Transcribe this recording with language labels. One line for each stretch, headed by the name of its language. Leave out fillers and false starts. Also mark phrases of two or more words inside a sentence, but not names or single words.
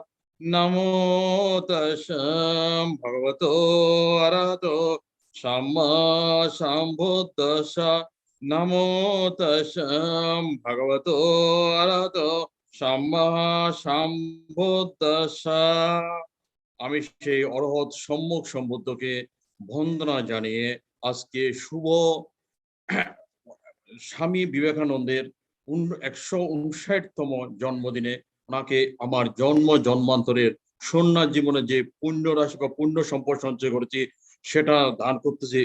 Pali: Namo tassa bhagavato arahato samma sambuddhassa. Namo tassa bhagavato arahato samma sambuddhassa.
Bangla: আমি সেই অরহৎ সম্মুখ সম্বুদ্ধকে বন্দনা জানিয়ে আজকে শুভ স্বামী বিবেকানন্দের 159তম জন্মদিনে ওনাকে আমার জন্মান্তরের সন্ন্যাস জীবনে যে পুণ্য রাশি বা পুণ্য সম্পদ সঞ্চয় করেছি সেটা দান করতেছি।